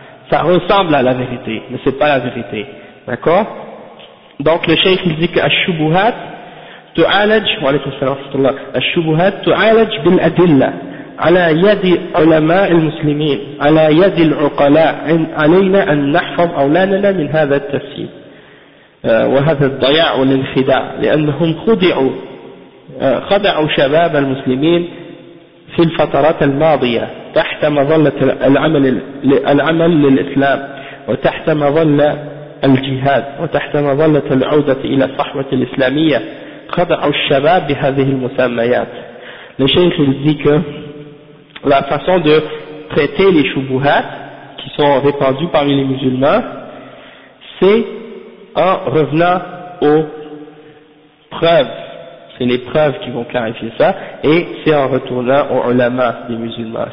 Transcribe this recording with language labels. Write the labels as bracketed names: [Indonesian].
[French] Ça ressemble à la vérité, mais c'est pas la vérité. D'accord? Donc le cheikh il dit que ash-shubuhat [Arabic] تعالج وعليكم السلام ورحمة الله الشبهات تعالج بالأدلة على يد علماء المسلمين على يد العقلاء علينا أن نحفظ أولادنا من هذا التفسير وهذا الضياع والانخداع لأنهم خدعوا خدعوا شباب المسلمين في الفترات الماضية تحت مظلة العمل للإسلام وتحت مظلة الجهاد وتحت مظلة العودة إلى الصحوة الإسلامية خدعوا الشباب بهذه المسميات. [French] Le cheikh il dit que la façon de traiter les shubuhat qui sont répandues parmi les musulmans, c'est en revenant aux preuves. C'est les preuves qui vont clarifier ça, et c'est en retournant aux ulama des musulmans.